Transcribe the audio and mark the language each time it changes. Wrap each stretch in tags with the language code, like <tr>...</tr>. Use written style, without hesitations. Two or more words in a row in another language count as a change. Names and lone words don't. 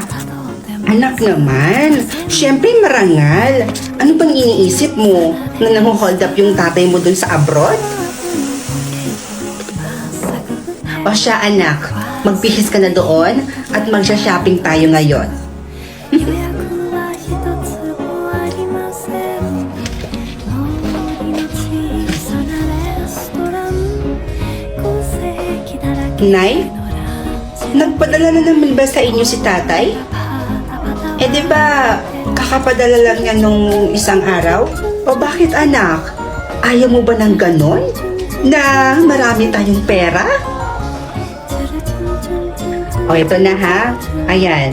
<tl>Anak naman, syempre marangal. Ano bang iniisip mo na nang-hold up yung tatay mo dun sa abroad? O siya anak, magbihis ka na doon at magsha-shopping tayo ngayon.</tl> <ja>予約は一つもありません周りの小さなレストラン個性だらけ</ja> <tl>Nay, nagpadala na naman ba sa inyo si tatay? Eh di ba kakapadala lang niya nung isang araw? O bakit anak? Ayaw mo ba ng ganon? Na marami tayong pera? O ito na ha. Ayan.</tl>